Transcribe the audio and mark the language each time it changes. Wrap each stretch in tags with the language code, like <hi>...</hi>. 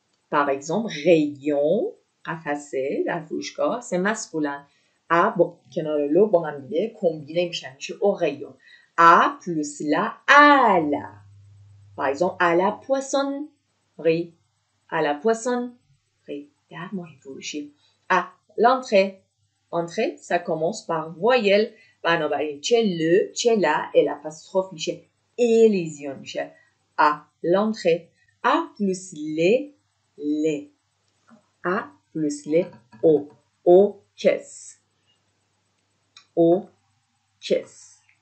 <fr>Par exemple, rayon,</fr> <fa>قفسه در فروشگاه,</fa> <fr>c'est masculin.</fr> <fa>A با کنار لو با هم دیگه کمبینه میشن میشه اوریون.</fa> <fr>A plus la à la. Par exemple, à la poissonnerie. À la poissonnerie.</fr> <fa>در ماهی فروشی.</fa> <fr>À l'entrée. Entrée, ça commence par voyelle.</fr> <fa>بنابراین چه ل چه لا الapostrophe میشه élision میشه.</fa> <fr>À l'entrée. A plus les. A plus les O. O caisse. Au caisse.</fr>